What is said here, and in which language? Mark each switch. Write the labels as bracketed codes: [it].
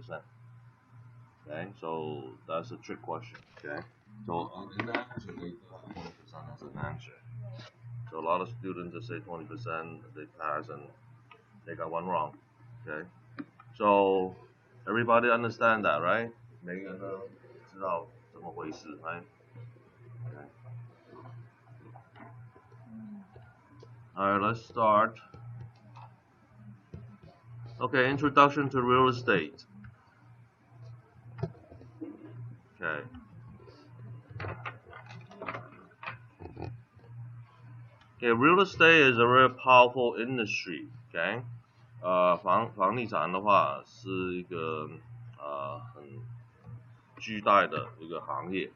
[en] Okay, so that's a trick question. Okay, so in the answer they put 20% as an answer. So a lot of students just say 20%, they pass and they got one wrong. Okay, so everybody understand that, right? [zh] 每个人都知道怎么回事 right? [en] Okay. Alright, let's start. Okay, introduction to real estate. Okay. Okay, real estate is a very powerful industry. Okay. [zh] 房地产的话是一个很巨大的一个行业。